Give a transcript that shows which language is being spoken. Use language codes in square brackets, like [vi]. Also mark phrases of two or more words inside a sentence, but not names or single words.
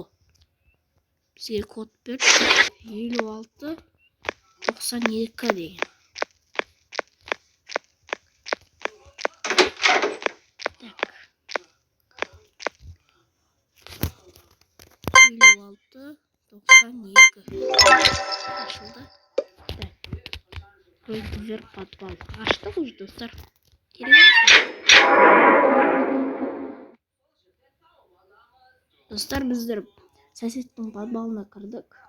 [kk] Бізге код берді. 56-92 деген. Так. 56-92. Ашылды. [ru] Так. Пройти вверх подвал. [kk] Аштық уже, достар. Достар, біздер соседтің подвалына кірдік.